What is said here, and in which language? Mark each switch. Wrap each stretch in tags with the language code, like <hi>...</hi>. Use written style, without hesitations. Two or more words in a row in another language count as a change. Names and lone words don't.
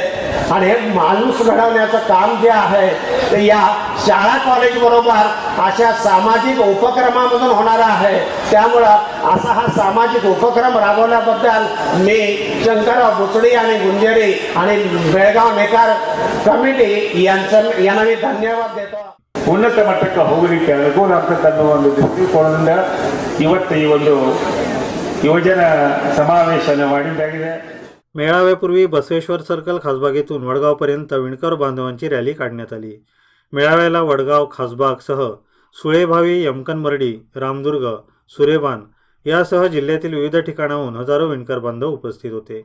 <mr>आणि हे माणूस घडवण्याचं काम जे आहे ते या शाळा कॉलेज बरोबर अशा सामाजिक उपक्रमामधून होणार आहे। त्यामुळं असा हा सामाजिक उपक्रम राबवल्याबद्दल मी शंकरराव बुचडी आणि गुंजेरी आणि बेळगाव नेकार कमिटी यांना मी धन्यवाद देतो।</mr> <kn>ಉನ್ನತ ಮಟ್ಟಕ್ಕೆ ಹೋಗಲಿಕ್ಕೆ ಅನುಕೂಲ ಆಗ್ತದೆ ಅನ್ನೋ ಒಂದು ದೃಷ್ಟಿಕೋನದಿಂದ ಇವತ್ತು ಈ ಒಂದು ಯುವಜನ ಸಮಾವೇಶನ ಮಾಡಿದ್ದಾಗಿದೆ।</kn> <mr>मेळाव्यापूर्वी बसवेश्वर सर्कल खासबागेतून वडगावपर्यंत विणकर बांधवांची रॅली काढण्यात आली। मेळाव्याला वडगाव खासबागसह सुळेभावी, यमकनमर्डी, रामदुर्ग, सुरेबान यासह जिल्ह्यातील विविध ठिकाणाहून हजारो विणकर बांधव उपस्थित होते।</mr>